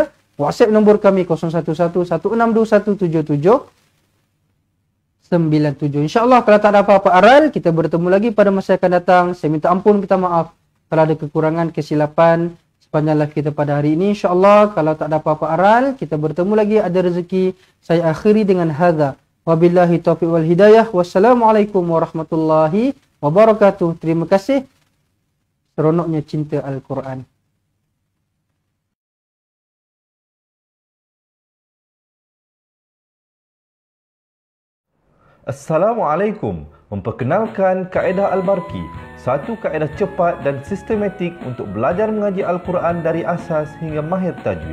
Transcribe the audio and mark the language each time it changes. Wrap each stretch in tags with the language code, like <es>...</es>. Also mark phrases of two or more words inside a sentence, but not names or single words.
<ms>WhatsApp nombor kami 011-1627-7697. InsyaAllah kalau tak ada apa-apa aral, kita bertemu lagi pada masa akan datang. Saya minta ampun, minta maaf kalau ada kekurangan, kesilapan sepanjang live kita pada hari ini. InsyaAllah kalau tak ada apa-apa aral, kita bertemu lagi, ada rezeki. Saya akhiri dengan hadza.</ms> <ar>وبالله التوفيق والهداية. والسلام عليكم ورحمة الله وبركاته.</ar> <ms>Terima kasih. Seronoknya cinta Al-Quran. Assalamualaikum. Memperkenalkan kaedah Al-Barki, satu kaedah cepat dan sistematik untuk belajar mengaji Al-Quran dari asas hingga mahir tajwid.</ms>